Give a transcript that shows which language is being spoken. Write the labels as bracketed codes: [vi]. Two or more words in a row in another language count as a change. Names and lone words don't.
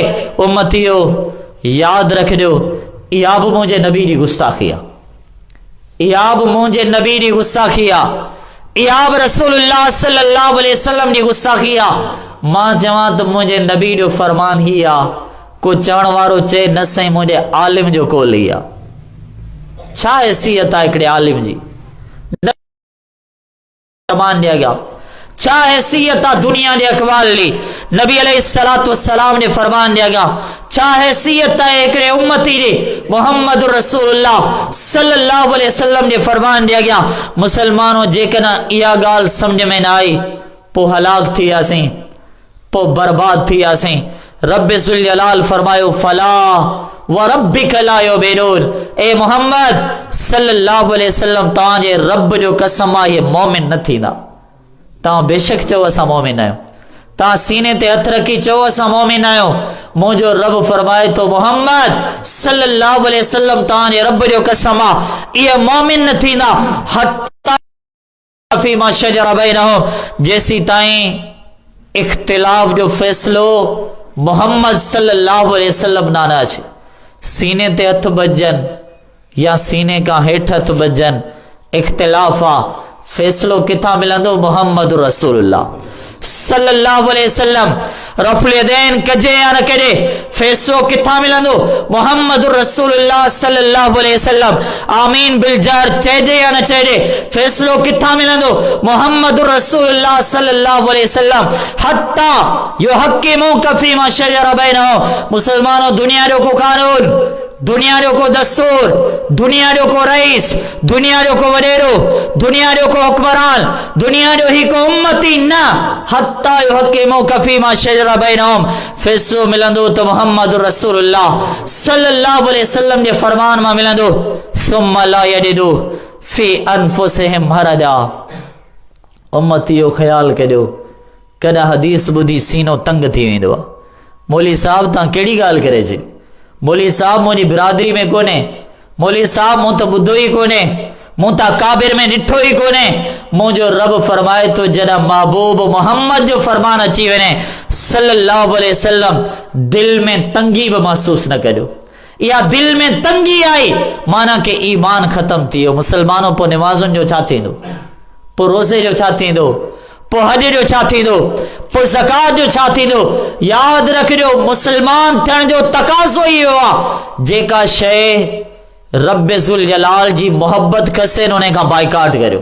[sd] उम्मतियो, याद रखिजो, इहा बि मुंहिंजे नबी जी गुस्ताखी आहे, इहा बि मुंहिंजे नबी जी गुस्ताखी आहे, इहा बि [ar] رسول الله صلى الله عليه وسلم [sd] जी गुस्ताखी आहे। मां चवां त मुंहिंजे नबी जो फरमान ही आहे, को चवण वारो चए न साईं मुंहिंजे आलिम जो कोल ही आहे। छा हैसियत आहे हिकिड़े आलिम जी, फरमान ॾिया गया, छा हैसियत आहे दुनिया जे अखबार ली, नबी [ar] عليه الصلاة والسلام [sd] जे फरमान ॾिया गया। छा हैसियत है हिकिड़े उम्मती जी, मोहम्मद [ar] رسول الله صلى الله عليه وسلم [sd] जे फरमान ॾिया गया। मुसलमानों, जेकॾहिं इहा ॻाल्हि सम्झ में न आई, पोइ हलाक थी वियासीं, पोइ बर्बाद थी वियासीं। रब ज़ुल जलाल फरमायो, [ar] فلا وربك لا يؤمنون, [sd] ए मोहम्मद [ar] صلى الله عليه وسلم [sd] तव्हांजे रब जो कसम आहे, इहे मोमिन न थींदा। तव्हां बेशक चओ असां मोमिन आहियूं, तव्हां सीने ते हथ रखी चओ असां मोमिन आहियूं। मुंहिंजो रब फरमाए थो, मोहम्मद [ar] صلى الله عليه وسلم [sd] तव्हांजे रब जो कसम आहे, इहे मोमिन न थींदा। [ar] حتى فيما شجر بينهم, [sd] जेसी ताईं इख्तिलाफ जो फैसलो मोहम्मद [ar] صلى الله عليه وسلم [sd] ना न अचे। सीने ते हथ बजनि या सीने का हेठ हथ बजनि, इख्तिलाफ आ, फैसलो किथां मिलंदो, मोहम्मद [ar] رسول الله صلى الله عليه وسلم. [sd] रफ़ुल यदैन कजे या न कजे, फैसलो किथां मिलंदो, मोहम्मद [ar] رسول الله صلى الله عليه وسلم. آمين بالجهر [sd] चइजे या न चइजे, फैसलो किथां मिलंदो, मोहम्मद [ar] رسول الله صلى الله عليه وسلم. حتى يحكموك فيما شجر بينهم. [sd] मुसलमानों, दुनिया जो को कानून, दुनिया जो को दस्तूर, दुनिया जो को रईस, दुनिया जो को वडेरो, दुनिया जो को हुक्मरान, दुनिया जो ही को उम्मती न, [ar] حتى يحكموك فيما شجر بينهم. [sd] फैसलो मिलंदो तो मोहम्मद [ar] رسول الله صلى الله عليه وسلم [sd] जे फरमान मां मिलंदो। [ar] ثم لا يجدوا في أنفسهم حرجا. [sd] उम्मतियो ख्याल कजो, कॾहिं हदीस ॿुधी सीनो तंग थी वेंदो आहे। मौली साहब तव्हां कहिड़ी ॻाल्हि करे छॾी, मौली साहब मुंहिंजी बिरादरी में कोन्हे, मौली साहब मूं त ॿुधो ई कोन्हे, मूं त काबिर में ॾिठो ई कोन्हे। मुंहिंजो रब फरमाए थो, जॾहिं महबूब मोहम्मद जो फरमान अची वञे [ar] صلى الله عليه وسلم, [sd] दिल में तंगी बि महसूस न कजो, या दिल में तंगी आई माना के ईमान खत्म थी वियो। मुसलमानों पो नमाज़ुनि जो छा थींदो, पो रोज़े जो छा थींदो, पो हज जो छा थींदो, पो ज़कात जो छा थींदो। याद रखिजो मुसलमान थियण जो तकाज़ो ई इहो आहे जेका शइ रब ज़ुल जलाल जी मोहब्बत खसे उन खां बाइकाट करियो।